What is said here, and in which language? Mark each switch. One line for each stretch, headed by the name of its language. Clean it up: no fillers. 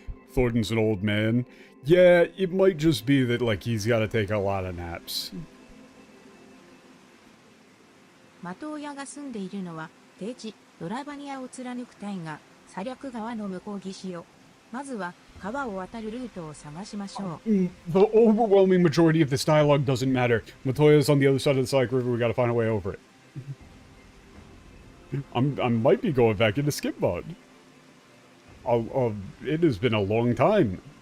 English: Thornton's an old man. Yeah, it might just be that, like, he's got to take a lot of naps.
Japanese: 的親が住んでいるのは低地ドラバニアを貫く大河サリャク川の向こう岸よ。まずは川を渡るルートを探しましょう。
English: The overwhelming majority of this dialogue doesn't matter. Matoya's on the other side of the Sayak River. We gotta find a way over it. I might be going back into skip mode. It has been a long time.